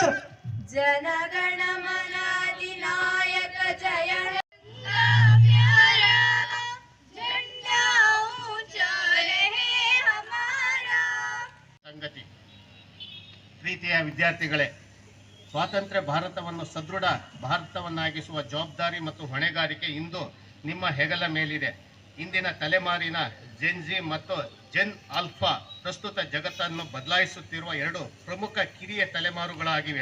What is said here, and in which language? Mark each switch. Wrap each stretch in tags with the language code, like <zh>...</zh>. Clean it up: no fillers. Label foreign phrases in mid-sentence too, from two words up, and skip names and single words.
<hi>जनगण मन अधिनायक जय झंडा ऊंचा रहे हमारा.</hi> <kn>ಸಂಗತಿ ಪ್ರೀತಿಯ ವಿದ್ಯಾರ್ಥಿಗಳೇ, ಸ್ವಾತಂತ್ರ್ಯ ಭಾರತವನ್ನು ಸದೃಢ ಭಾರತವನ್ನಾಗಿಸುವ ಜವಾಬ್ದಾರಿ ಮತ್ತು ಹೊಣೆಗಾರಿಕೆ ಇಂದು ನಿಮ್ಮ ಹೆಗಲ ಮೇಲಿದೆ. ಇಂದಿನ ತಲೆಮಾರಿನ ಜೆನ್ಜಿ ಮತ್ತು</kn> <en>Gen Alpha</en> <kn>ಪ್ರಸ್ತುತ ಜಗತ್ತನ್ನು ಬದಲಾಯಿಸುತ್ತಿರುವ ಎರಡು ಪ್ರಮುಖ ಕಿರಿಯ ತಲೆಮಾರುಗಳಾಗಿವೆ.</kn>